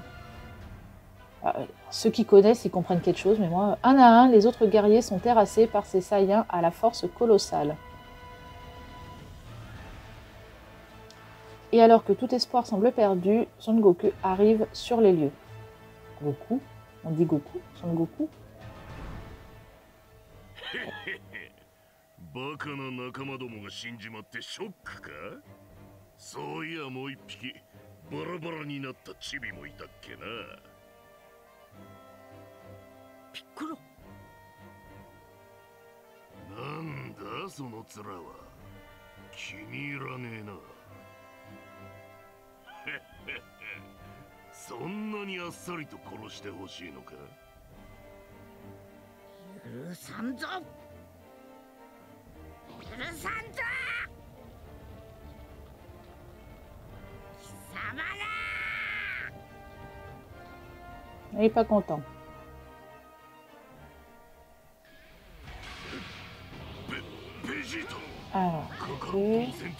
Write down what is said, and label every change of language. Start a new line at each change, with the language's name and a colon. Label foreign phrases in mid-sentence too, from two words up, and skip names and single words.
French: Ceux qui connaissent, ils comprennent quelque chose, mais moi, un à un, les autres guerriers sont terrassés par ces Saiyans à la force colossale. Et alors que tout espoir semble perdu, Son Goku arrive sur les lieux. Goku? On dit Goku? Son Goku?
Japanese: バカな仲間どもが死んじまってショックか？そういやもう一匹バラバラになったチビもいたっけな。ピッコロ。なんだその面は。気に入らねえな。そんなにあっさりと殺してほしいのか？許さんぞ。
French: Il n'est pas content. Alors, ok.